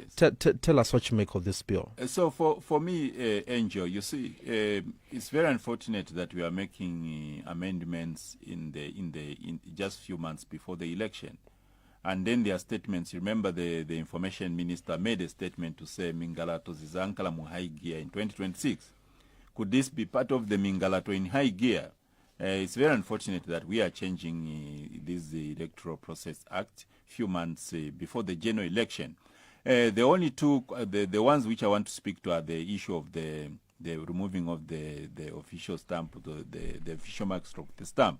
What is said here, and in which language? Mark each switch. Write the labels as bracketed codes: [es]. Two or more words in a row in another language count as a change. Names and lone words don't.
[en] Tell us what you make of this bill. So for me, Angel, you see, it's very unfortunate that we are making amendments in just few months before the election. And then their statements, remember the information minister made a statement to say [ny] Mingalato zizankala mu [en] high gear in 2026. Could this be part of the Mingalato in high gear? It's very unfortunate that we are changing this Electoral Process Act few months before the general election. The only two, the ones which I want to speak to are the issue of the removing of the official stamp, the official mark stroke the stamp.